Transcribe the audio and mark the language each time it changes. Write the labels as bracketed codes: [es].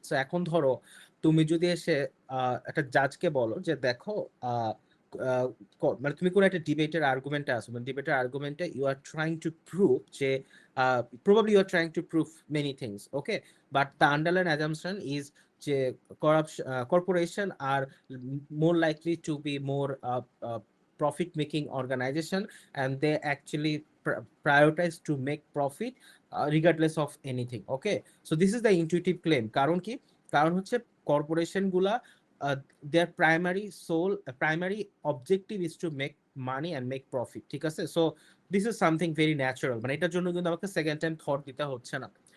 [bn] So এখন ধরো তুমি যদি এসে একটা জাজকে বলো যে দেখো আহ, আহ, মানে তুমি কোনো একটা ডিবেটের আর্গুমেন্টে আসো, [en] মানে ডিবেটের আর্গুমেন্টে you are trying to prove যে probably you are trying to prove many things, okay, but the underline assumption is যে corruption, corporation are more likely to be more profit making organization, and they actually prioritize to make profit regardless of anything, okay. So this is the intuitive claim, [bn] কারণ কি, কারণ হচ্ছে corporation গুলা [en] their primary objective is to make money and make profit, ঠিক আছে। So this is something very natural, [bn] মানে এটার জন্য কিন্তু আমাকে সেকেন্ড টাইম থট দিতে হচ্ছে না।